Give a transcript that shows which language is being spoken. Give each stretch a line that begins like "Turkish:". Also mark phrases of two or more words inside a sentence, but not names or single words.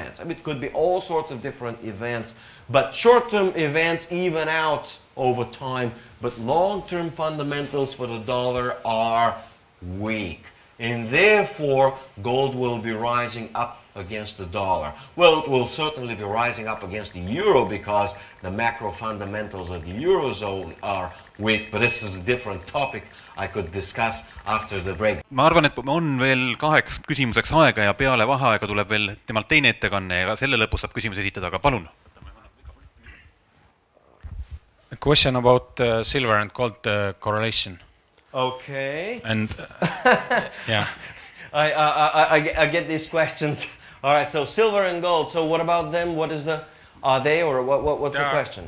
English: I mean, it could be all sorts of different events, but short-term events even out over time, but long-term fundamentals for the dollar are weak. And therefore, gold will be rising up against the dollar. Well, it will certainly be rising up against the euro because the macro fundamentals of the eurozone are weak, but this is a different topic I could discuss after the break.
Estonian: Ma arvan, et on veel 2 küsimuseks aega ja peale vaheaega tuleb veel temalt teine ettekanne ja selle lõpus saab küsimus esitada, aga palun.
English: A question about silver and gold correlation. Okay. And yeah. I get these questions. All right, so silver and gold. So what about them? What is the, are they, or what's the question?